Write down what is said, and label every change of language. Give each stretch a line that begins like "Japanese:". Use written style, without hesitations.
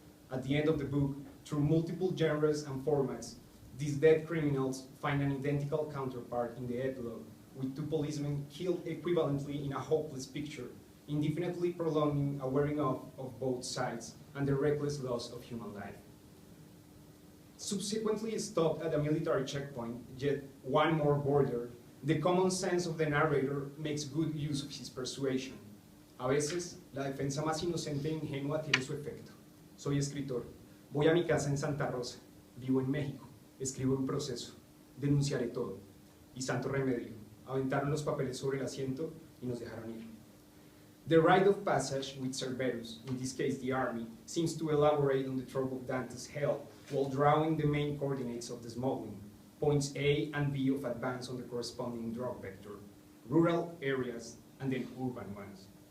English: At the end of the book, through multiple genres and formats, these dead criminals find an identical counterpart in the epilogue, with two policemen killed equivalently in a hopeless picture, indefinitely prolonging a wearing off of both sides and the reckless loss of human life. Subsequently stopped at a military checkpoint, yet one more border, the common sense of the narrator makes good use of his persuasion.
Spanish: A veces, la defensa más inocente e ingenua tiene su efecto. Soy escritor. Voy a mi casa en Santa Rosa. Vivo en México. Escribo en proceso. Denunciaré todo. Y santo remedio. Aventaron los papeles sobre el asiento y nos dejaron ir.
English: The rite of passage with Cerberus, in this case the army, seems to elaborate on the trope of Dante's hell, while drawing the main coordinates of the smuggling, points A and B of advance on the corresponding drug vector, rural areas, and then urban ones.